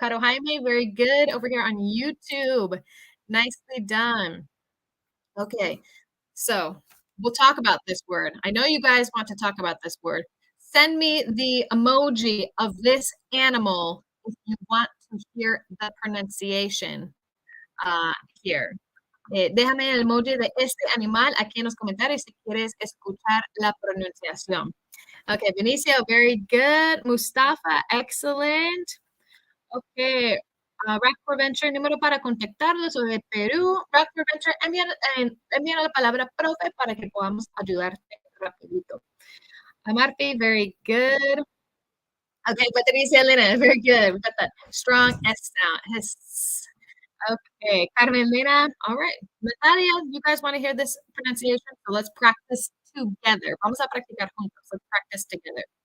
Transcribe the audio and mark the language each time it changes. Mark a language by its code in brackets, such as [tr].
[en] Caro Jaime, very good over here on YouTube. Nicely done. Okay. So we'll talk about this word. I know you guys want to talk about this word. Send me the emoji of this animal if you want to hear the pronunciation uh, here. [es] Déjame el emoji de este animal aquí en los comentarios si quieres escuchar la pronunciación. [en] Okay, Benicio, very good. Mustafa, excellent. [es] Okay, Rack for Venture, número para contactarlos o de Perú. Rack for Venture, envía la palabra profe para que podamos ayudarte rapidito. [en] Amarpi, very good. Okay, Patricia Elena, very good. We got that strong S sound. S. Okay, Carmelina, all right. Natalia, you guys want to hear this pronunciation? So let's practice together. [es] Vamos a practicar juntos. [en] Let's practice together.